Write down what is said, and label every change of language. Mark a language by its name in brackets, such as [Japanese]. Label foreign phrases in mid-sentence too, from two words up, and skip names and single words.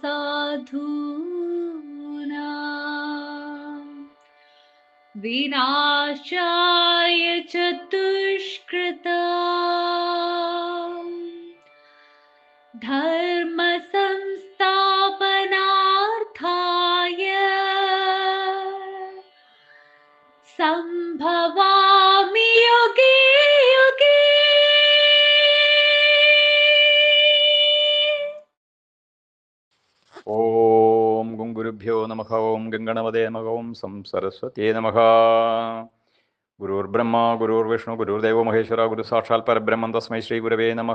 [Sanskrit] साधूनां विनाशाय च दुष्कृतां धर्म संस्थापनार्थाय संभवामि युगे युगे। ഓം ഗുരുഭ്യോ നമഃ. ഓം ഗംഗണപതേ നമഃ. ഓം സംസരസ്വതേ നമഃ. ഗുരുർബ്രഹ്മ ഗുരുർവിഷ്ണു ഗുരുർദേവോ മഹേശ്വര ഗുരു സാക്ഷാൽ പരബ്രഹ്മം തസ്മൈ ശ്രീ ഗുരവേ നമഃ.